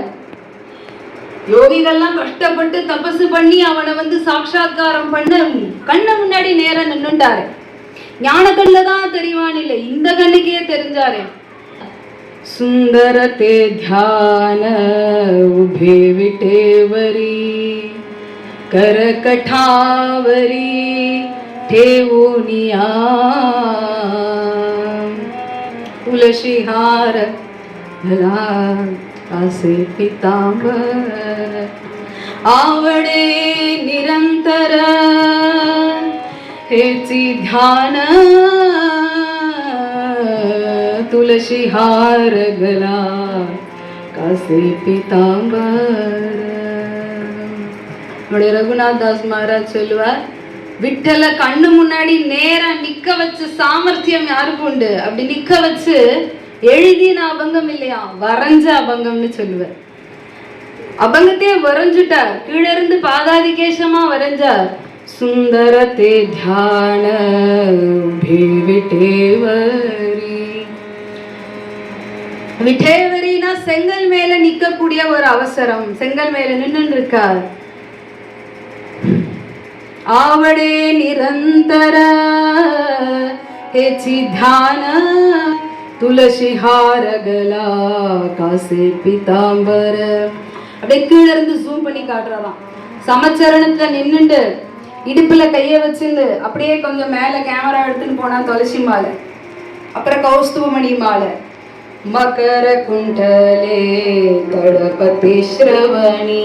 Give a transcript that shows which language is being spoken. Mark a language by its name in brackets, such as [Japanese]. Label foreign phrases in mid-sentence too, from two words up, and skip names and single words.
[Tamil] யோகிகள்லாம் கஷ்டப்பட்டு தபசு பண்ணி அவனை வந்து சாட்சாத்காரம் பண்ண கண்ணு முன்னாடி நேரா நின்னுட்டாரு. ஞான கண்ணுல தான் தெரிவான் இல்லை, இந்த கண்ணுக்கே தெரிஞ்சாரே. [Marathi] सुंदर ते ध्यान उभे विटेवरी कर कटावरी ठेवूनिया तुलसीहार भला आसे पीतांबर आवडे निरंतर हेची ध्यान तुलसीहार गला कासे पीतांबर. [Tamil] நம்முடைய ரகுநாத் தாஸ் மகாராஜ் சொல்லுவார், விட்டல கண்ணு முன்னாடி நேரா நிக்க வச்ச சாமர்த்தியம் யாருக்கு உண்டு? அப்படி நிக்க வச்சு எழுதின அபங்கம் இல்லையா, வரைஞ்ச அபங்கம்னு சொல்லுவார். அபங்கத்தையே வரைஞ்சுட்டார், கீழ இருந்து பாதாதி கேசமா வரைஞ்சார். [Marathi] सुंदर ते ध्यान विटेवरी. [Tamil] விட்டேவரினா செங்கல் மேல நிக்கக்கூடிய ஒரு அவசரம், செங்கல் மேல நின்று இருக்கார். [Marathi] आवडे निरंतर हेची ध्यान तुलसी हार गला कासे पीतांबर. [Tamil] அப்படியே கீழ இருந்து ஜூம் பண்ணி காட்டுறதாம். சமச்சரணத்துல நின்னுண்டு இடுப்புல கைய வச்சிருந்து அப்படியே கொஞ்சம் மேல கேமரா எடுத்துன்னு போனா துளசி மாலை, அப்புறம் கௌஸ்துவமணி மாலை, [Marathi] मकर कुंडले तळपती श्रवणी.